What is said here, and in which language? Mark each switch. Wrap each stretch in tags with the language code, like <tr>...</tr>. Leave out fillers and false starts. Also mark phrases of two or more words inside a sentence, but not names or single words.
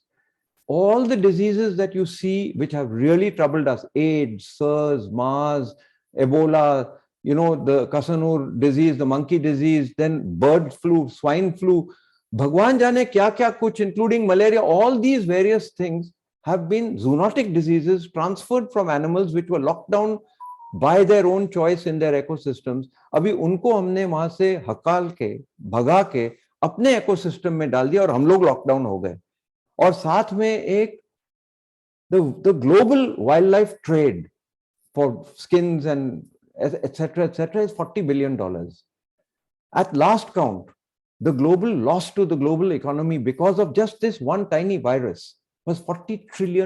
<en>all the diseases that you see which have really troubled us, AIDS, SARS, MERS, Ebola, you know, the Kasanur disease, the monkey disease, then bird flu, swine flu,</en> <hi>भगवान जाने क्या कुछ,</hi> <en>including malaria, all these various things have been zoonotic diseases transferred from animals which were locked down by their own choice in their ecosystems.</en> <hi>अभी उनको हमने वहाँ से हकाल के, भगा के, अपने ecosystem में डाल दिया और हम लोग lockdown हो गए. और साथ में एक</hi> <en>the global wildlife trade for skins and etc. is $40 billion. At last count, the global loss to the global economy because of just this one tiny virus was $40 trillion.</en>